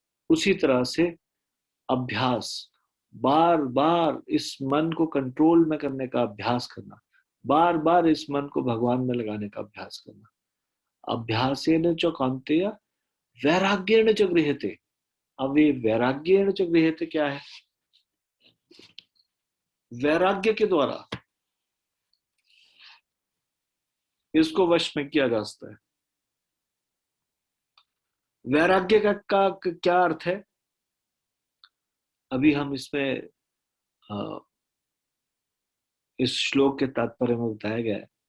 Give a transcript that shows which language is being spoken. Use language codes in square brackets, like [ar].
[hi] उसी तरह से अभ्यास, बार बार इस मन को कंट्रोल में करने का अभ्यास करना, बार बार इस मन को भगवान में लगाने का अभ्यास करना। [sa] अभ्यासेन च कौन्तेय वैराग्येण च गृह्यते। [hi] अब ये [sa] वैराग्येण च गृह्यते [hi] क्या है? वैराग्य के द्वारा इसको वश में किया जा सकता है। वैराग्य का क्या अर्थ है? अभी हम इसमें इस श्लोक के तात्पर्य में बताया गया है।